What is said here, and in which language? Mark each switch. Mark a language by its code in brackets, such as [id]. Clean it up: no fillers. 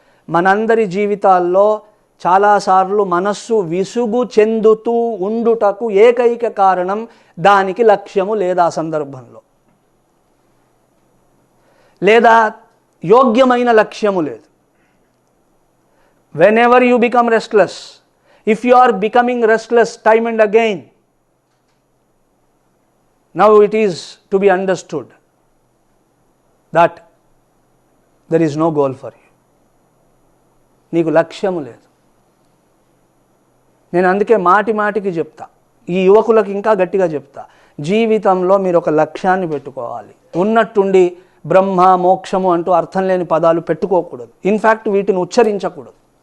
[te] మనందరి జీవితాల్లో చాలాసార్లు మనస్సు విసుగు చెందుతూ ఉండుటకు ఏకైక కారణం దానికి లక్ష్యము లేదా సందర్భంలో, లేదా యోగ్యమైన లక్ష్యము లేదు. [en] whenever you become restless, if you are becoming restless time and again, now it is to be understood that there is no goal for you. [te] నీకు లక్ష్యము లేదు. నేను అందుకే మాటికి చెప్తా, ఈ యువకులకు ఇంకా గట్టిగా చెప్తా, జీవితంలో మీరు ఒక లక్ష్యాన్ని పెట్టుకోవాలి. ఉన్నట్టుండి బ్రహ్మ మోక్షము అంటూ అర్థం లేని పదాలు పెట్టుకోకూడదు. ఇన్ఫ్యాక్ట్ వీటిని ఉచ్చరించకూడదు.